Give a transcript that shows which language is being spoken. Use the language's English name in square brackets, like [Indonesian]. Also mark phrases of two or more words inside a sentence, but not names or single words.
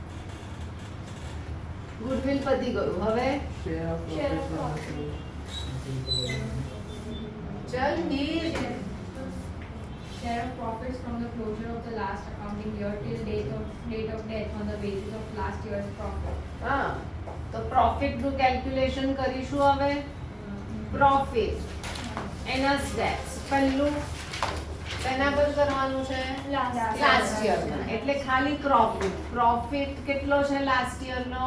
[Gujarati] ગુડવિલ પતી ગયું. હવે [English] Share of profit. [Gujarati] ચલ વીર, [English] share of profits from the closure of the last accounting year till date of death on the basis of last year's profit. [Gujarati] હા તો પ્રોફિટ નું કેલ્ક્યુલેશન કરીશું હવે પ્રોફિટ એના સ્ટેપ્સ પહેલું એના પર કરવાનું છે [English] last year [Gujarati] એટલે ખાલી પ્રોફિટ કેટલો છે [English] last year [Gujarati] નો